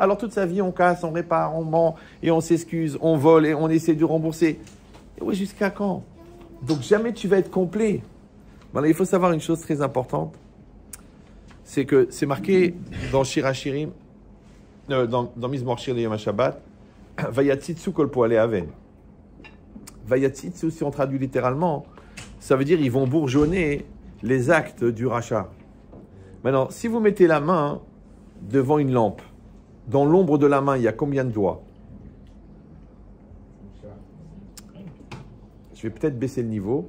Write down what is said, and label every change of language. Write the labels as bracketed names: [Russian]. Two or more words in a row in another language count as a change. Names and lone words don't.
[French] Alors toute sa vie, on casse, on répare, on ment, et on s'excuse, on vole, et on essaie de rembourser. Et oui, jusqu'à quand? Donc jamais tu vas être complet. Voilà, il faut savoir une chose très importante, c'est que c'est marqué dans Shir Hashirim, dans Mizmor Shir de [Hebrew] יום השבת, ויציצו כל פועלי און. [French] Vayatzitsu, si on traduit littéralement, ça veut dire ils vont bourgeonner les actes du rachat. Maintenant, si vous mettez la main devant une lampe, dans l'ombre de la main, il y a combien de doigts? Je vais peut-être baisser le niveau.